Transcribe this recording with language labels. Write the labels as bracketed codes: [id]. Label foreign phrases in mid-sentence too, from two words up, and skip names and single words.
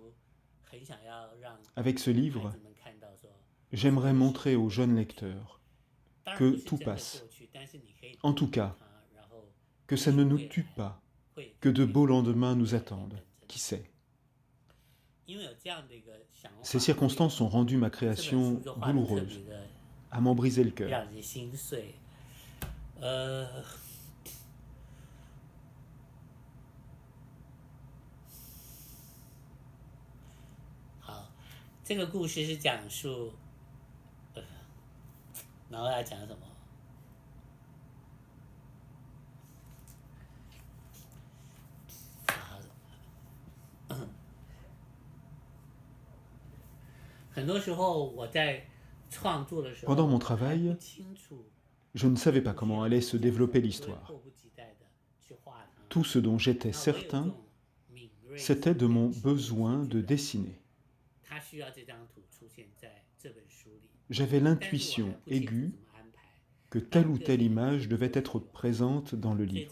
[fr] Avec ce livre, j'aimerais montrer aux jeunes lecteurs que tout passe. En tout cas, que ça ne nous tue pas, que de beaux lendemains nous attendent. Qui sait? Ces circonstances ont rendu ma création douloureuse, à m'en briser le cœur. [zh] 这个故事是讲述，然后要讲什么？很多时候我在创作的时候， [fr] Pendant mon travail, je ne savais pas comment allait se développer l'histoire. Tout ce dont j'étais certain, c'était de mon besoin de dessiner. J'avais l'intuition aiguë que telle ou telle image devait être présente dans le livre.